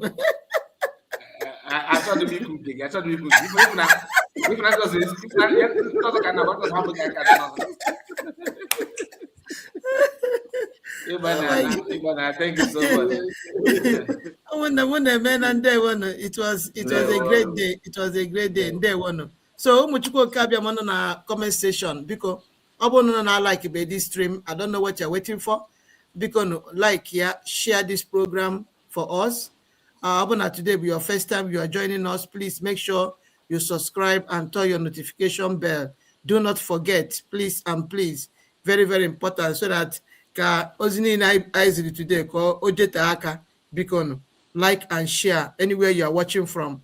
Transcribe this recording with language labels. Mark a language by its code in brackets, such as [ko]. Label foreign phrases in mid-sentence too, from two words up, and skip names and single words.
[ig] Achọghị m ikwu nke gị, achọghị m ikwu nke gị. [en] Thank you so much. It was a great day. It was a great day. So [ig] ụmụchukwu oke abịa m na [en] comment section [ig] biko ọ bụrụ na [en] like this stream, I don't know what you're waiting for. Because like share this program for us. Today be your first time you are joining us. Please make sure you subscribe and turn your notification bell. Do not forget, please and please, very very important, so that today like and share anywhere you are watching from.